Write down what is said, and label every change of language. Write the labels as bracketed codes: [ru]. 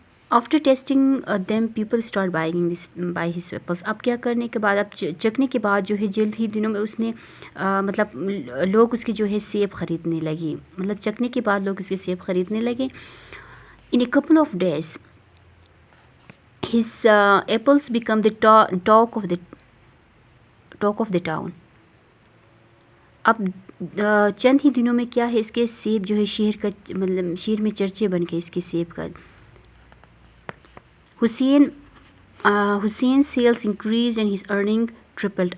[en] After testing them people start buy his apples. [ur] اب کیا کرنے کے بعد، اب چکھنے کے بعد جو ہے جلد ہی دنوں میں اس نے مطلب لوگ اس کے جو ہے سیب خریدنے لگے، مطلب چکھنے کے بعد لوگ اس کے سیب خریدنے لگے. [en] In a couple of days his apples become the talk of the town. [ur] اب چند ہی دنوں میں کیا ہے، اس کے سیب جو ہے شہر میں چرچے بن گئے اس کے سیب کا. [en] حسین sales increase and his earning tripled.